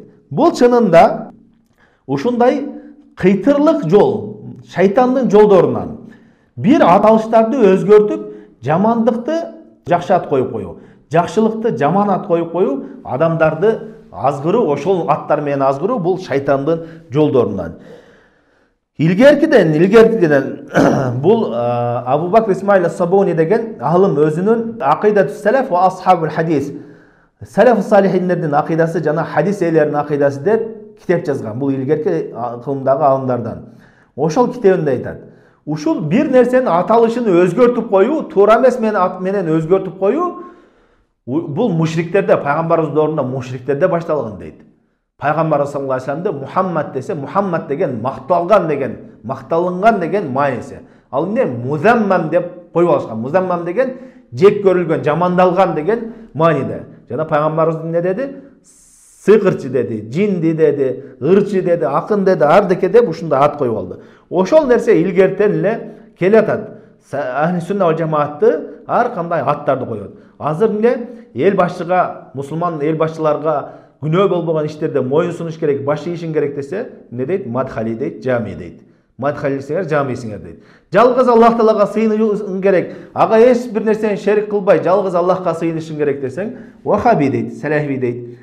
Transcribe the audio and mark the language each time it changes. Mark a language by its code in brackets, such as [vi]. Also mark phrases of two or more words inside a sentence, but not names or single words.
[ky] Бул чынында ушундай кыйтырлык жол, шайтандын жолдорунан бир аталыштарды өзгөртүп, жамандыкты жакшы ат коюп коюу, жакшылыкты жаман ат коюп коюу, адамдарды азгыруу, ошол аттар менен азгыруу бул шайтандын жолдорунан. Илгеркиден бул Абу Бакр Исмаил ас-Сабуни деген алым өзүнүн [ar] عقيدة السلف وأصحاب الحديث, [ky] салаф салихиндердин акидасы жана хадис ээлеринин акидасы деп китеп жазган. Бул илгерки кылымдагы алымдардан. Ошол китебинде айтат: ушул бир нерсенин аталышын өзгөртүп коюу, туура эмес менен өзгөртүп коюу, бул мушриктерде, пайгамбарыбыз доорунда мушриктерде башталган дейт. Пайгамбар [ar] صلى الله عليه وسلم [ky] Мухаммад десе, Мухаммад деген макталынган деген мааниси. Ал эмне? Музаммам деп коюп алышкан. Музаммам деген жек көрүлгөн, жамандалган деген мааниде. Жана пайгамбарыбыз эмне деди? Сыйкырчы деди, жинди деди, ырчы деди, акын деди, ардеке деп ушундай ат коюп алды. Ошол нерсе илгертен эле келатат. [ar] أهل السنة والجماعة [ky] ар кандай аттарды коёт. Азыр эмне? Эл башчыга, мусулман эл башчыларга күнөө болбогон иштерде моюн сунуш керек, баш ийишиң керек десе, эмне дейт? Мадхали дейт, жами дейт. Мадхалисиңер, жамисиңер дейт. Жалгыз Аллах Таалага сыйынышың керек, ага эч бир нерсени шерик кылбай, жалгыз Аллахка сыйынышың керек десең, вахаби дейт, салафи дейт.